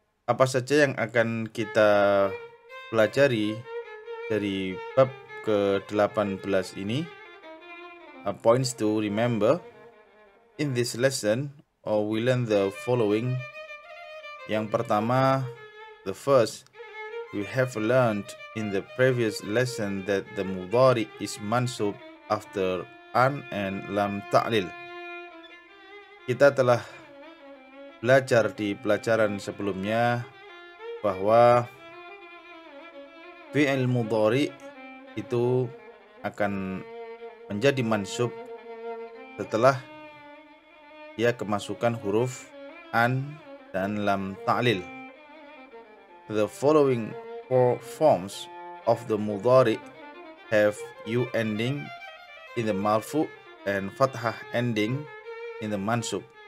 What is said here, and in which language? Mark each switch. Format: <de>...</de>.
<id>Apa saja yang akan kita pelajari dari bab ke-18 ini?</id> <en>Points to remember in this lesson, or we learn the following.</en> <id>Yang pertama,</id> <en>the first, we have learned in the previous lesson that the mudhari is mansub after an and lam ta'lil.</en> <id>Kita telah belajar di pelajaran sebelumnya bahwa fi'il mudhari itu akan menjadi mansub setelah dia kemasukan huruf an dan lam ta'lil.</id> <en>The following four forms of the mudhari have u ending in the marfu and fathah ending in the mansub.</en>